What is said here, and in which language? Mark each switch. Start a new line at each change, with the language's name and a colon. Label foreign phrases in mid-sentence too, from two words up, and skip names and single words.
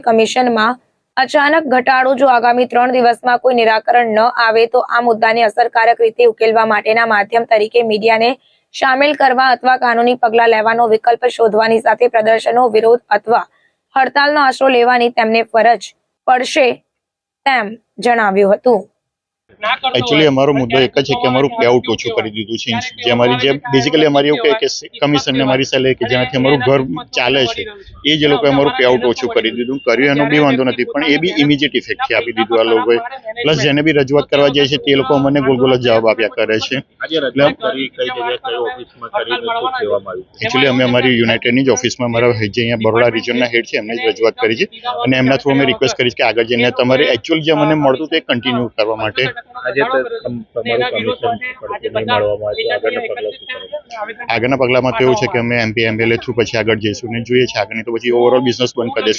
Gujarati: કમિશનમાં અચાનક ઘટાડો જો આગામી 3 દિવસમાં કોઈ નિરાકરણ ન આવે તો આ મુદ્દાને અસરકારક રીતે ઉકેલવા માટેના માધ્યમ તરીકે મીડિયાને શામેલ કરવા અથવા કાનૂની પગલાં લેવાનો વિકલ્પ શોધવાની સાથે પ્રદર્શનો, વિરોધ અથવા હડતાલનો આશરો લેવાની તેમને ફરજ પડશે તેમ જણાવ્યું હતું। એક્ચ્યુઅલી હમારો મુદ્દો એક હૈ કિ અમરુ પેઆઉટ ओछું કરી દીધું છે જે અમારી જે બેઝિકલી અમારી એવું કે કમિશન ને અમારી સેલેરી કે જેનાથી અમારું ઘર ચાલે છે એ જે લોકો અમારું પેઆઉટ ઓછું કરી દીધું કર્યું એનો બી વાંધો નથી પણ એ બી
English: immediate effect
Gujarati: થી આપી દીધું આ લોકોએ પ્લસ જેને બી રજૂઆત કરવા જાય છે તે લોકો અમને ગોલગોલ જવાબ આપ્યા કરે છે। एक्चुअली અમે અમારી યુનાઇટેડની જ ઓફિસમાં અમારા જે અહીંયા બરોડા રિજનના હેડ છે એમને જ રજૂઆત કરી છે અને એમના થ્રુ અમે રિક્વેસ્ટ કરી છે કે આગળ જઈને તમારે એકચ્યુઅલ જે મને મળતું તે કન્ટિન્યુ કરવા માટે આગળના પગલામાં તો એવું છે કે અમે એમપી એમએલએ થ્રુ પછી આગળ જઈશું ને જોઈએ છે આગળ તો પછી
English: overall business
Gujarati: બંધ કરી દઈશું।